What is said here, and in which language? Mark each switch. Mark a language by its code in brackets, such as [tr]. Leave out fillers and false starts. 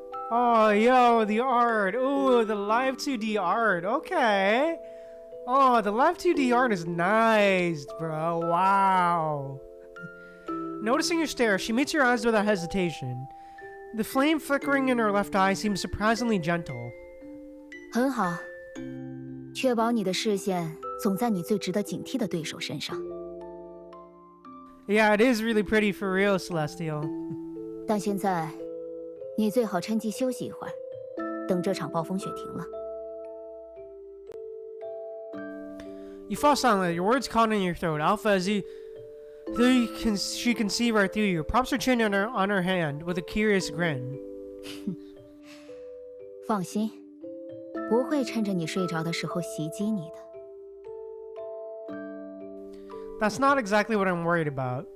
[en] Oh, yo, the art. Ooh, the live 2D art. Okay. Oh, the live 2D art is nice, bro. Wow. Noticing your stare, she meets your eyes without hesitation. The flame flickering in her left eye seems surprisingly gentle. [zh] 很好，确保你的视线总在你最值得警惕的对手身上。 [en] Yeah, it is really pretty for real, Celestial. [zh] 但现在，你最好趁机休息一会儿，等这场暴风雪停了。 [en] You fall silent, your words caught in your throat. Alpha, as she can see right through you, props her chin on her hand with a curious grin. [zh] 放心，不会趁着你睡着的时候袭击你的。 [en] That's not exactly what I'm worried about.